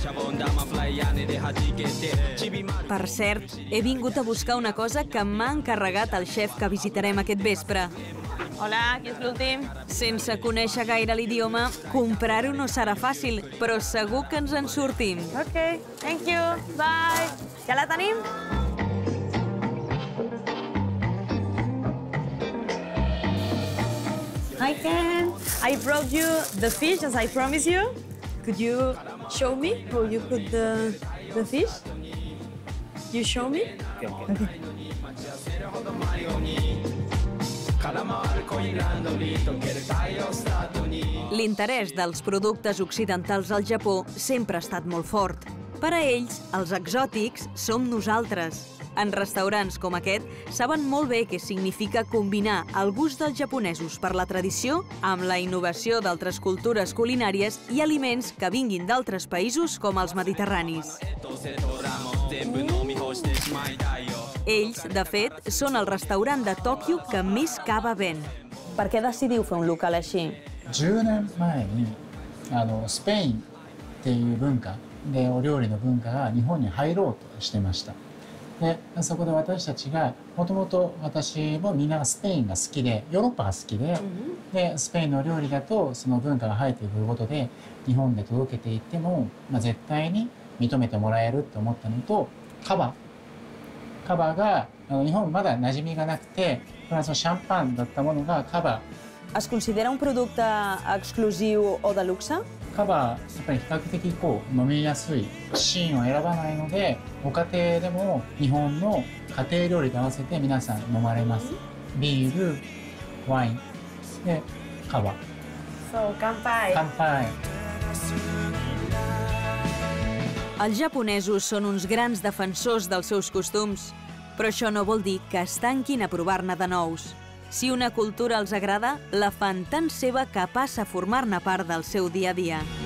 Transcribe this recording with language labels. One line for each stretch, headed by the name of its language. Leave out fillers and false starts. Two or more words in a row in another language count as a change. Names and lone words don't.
Catalan: Per cert, he vingut a buscar una cosa que m'ha encarregat el xef que visitarem aquest vespre. Hola, qui és l'últim? Sense conèixer gaire l'idioma, comprar-ho no serà fàcil, però segur que ens en sortim.
English: Ok, thank you, bye.
Catalan: Ja la tenim?
English: Hi, Ken. I brought you the fish as I promised you. Could you show me how you cook the fish? You show me? Okay.
Catalan: L'interès dels productes occidentals al Japó sempre ha estat molt fort. Per a ells, els exòtics som nosaltres. En restaurants com aquest saben molt bé què significa combinar el gust dels japonesos per la tradició amb la innovació d'altres cultures culinàries i aliments que vinguin d'altres països com els mediterranis. Ells, de fet, són el restaurant de Tòquio que més cava ven. Per què decidiu fer un local així?
Japanese: 10 年前にスペインっていう文化でお料理の文化が日本に入ろうとしてました。でそこで私たちがもともと私もみんなスペインが好きでヨーロッパが好きで、スペインの料理だとその文化が入っていくことで日本で届けていっても、絶対に認めてもらえるって思ったのと、カバが日本まだ馴染みがなくて、フランスのシャンパンだったものがカバ。
Catalan: Es considera un producte exclusiu o de luxe?
Japanese: カバやっぱり比較的飲みやすいシーンを選ばないので、ご家庭でも日本の家庭料理と合わせて皆さん飲まれます。ビール、ワインでカバ。そう、乾杯。乾杯。
Catalan: Els japonesos són uns grans defensors dels seus costums, però això no vol dir que es tanquin a provar-ne de nous. Si una cultura els agrada, la fan tan seva que passa a formar-ne part del seu dia a dia.